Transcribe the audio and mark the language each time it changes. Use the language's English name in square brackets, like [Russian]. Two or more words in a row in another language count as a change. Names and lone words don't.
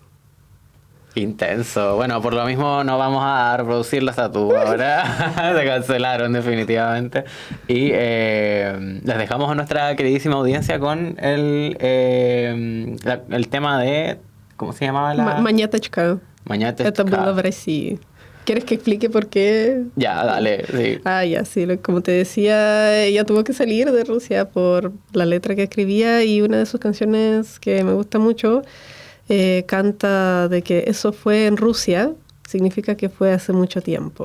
[Spanish] Intenso. Bueno, por lo mismo no vamos a reproducirlas a tu ahora. Se cancelaron definitivamente. Y les dejamos a nuestra queridísima audiencia con el tema de... ¿Cómo se llamaba la...? Маняточка. Mañatechka. [Russian] Это было в России. [Spanish] ¿Quieres que explique por qué? Ya, dale, sí. Ya, sí. Como te decía, ella tuvo que salir de Rusia por la letra que escribía y una de sus canciones que me gusta mucho canta de que eso fue en Rusia, significa que fue hace mucho tiempo.